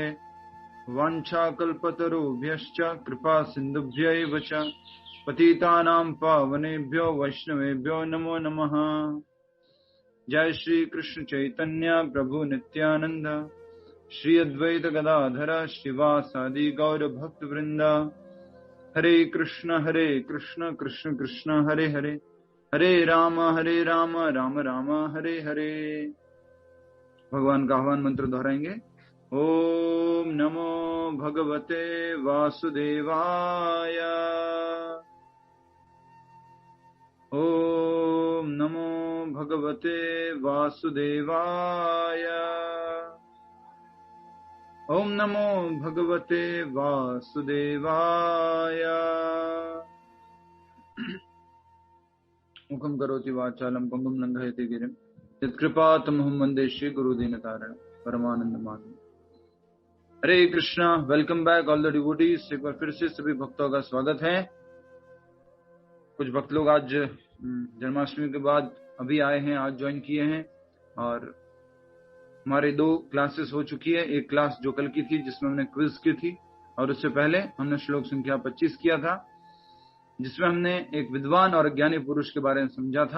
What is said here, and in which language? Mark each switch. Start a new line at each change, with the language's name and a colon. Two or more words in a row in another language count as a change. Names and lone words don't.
Sanskrit: वाञ्छाकल्पतरुभ्यश्च कृपा सिन्धुभ्यैव च पतितानां पावनेभ्यो वैष्णवेभ्यो नमो नमः। जय श्री कृष्ण चैतन्य प्रभु नित्यानंद श्री अद्वैत गदाधर श्रीवासादि गौर भक्त वृंद। हरे कृष्ण कृष्ण कृष्ण हरे हरे हरे राम राम राम हरे हरे।
Hindi: भगवान का आह्वान मंत्र दोहराएंगे।
Sanskrit: ओम नमो भगवते वासुदेवाय। ओम नमो भगवते वासुदेवाय। ओम नमो भगवते वासुदेवाय। मुखं करोति वाचालं पंगुं लंघयति गिरिं यत्कृपातमहं वन्दे श्री गुरुदीनतारिणं परमानंद माधव।
Hindi: हरे कृष्णा।
English: welcome back all the devotees.
Hindi: एक बार फिर से सभी भक्तों का स्वागत है। कुछ भक्त लोग आज जन्माष्टमी के बाद अभी आए हैं, आज ज्वाइन किए हैं। और हमारे 2 क्लासेस हो चुकी है। एक क्लास जो कल की थी जिसमें हमने क्विज की थी, और उससे पहले हमने श्लोक संख्या 25 किया था, जिसमें हमने एक विद्वान और अज्ञानी पुरुष के बारे में समझा था।